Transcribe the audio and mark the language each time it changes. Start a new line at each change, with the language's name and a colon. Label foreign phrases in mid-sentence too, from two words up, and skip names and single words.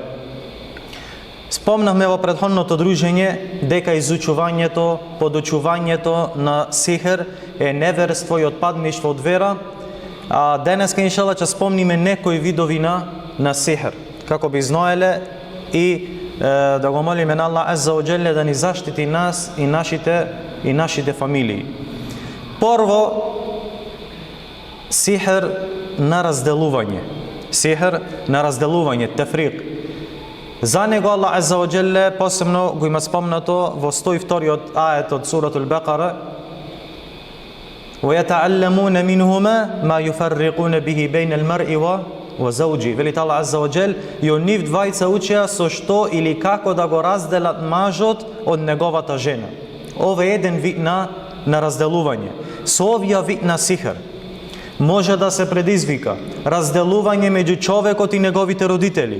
Macedonian: Спомнавме во претходното дружење дека изучувањето, подучувањето на сихер е неверство и отпадништво од вера, а денеска иншалла ќе спомниме некои видови на сихер, како би знаеле и да го молиме на
Arabic: الله عز وجل
Macedonian: да ни заштити нас и нашите фамилии. Прво, сихер на разделување, тефрик. За него
Arabic: الله عز وجل
Macedonian: посебно го има спомнато во 102-иот ајет од суратул Бекара:
Arabic: وَيَتَعَلَّمُونَ مِنْهُمَا مَا يُفَرِّقُونَ بِهِ بَيْنَ الْمَرْءِ وَزَوْجِ.
Macedonian: Велит
Arabic: الله عز وجل,
Macedonian: и од нив двајца учеа со што или како да го разделат мажот од неговата жена. Ова е еден вид на разделување. со овија вид на сихер може да се предизвика разделување меѓу човекот и неговите родители.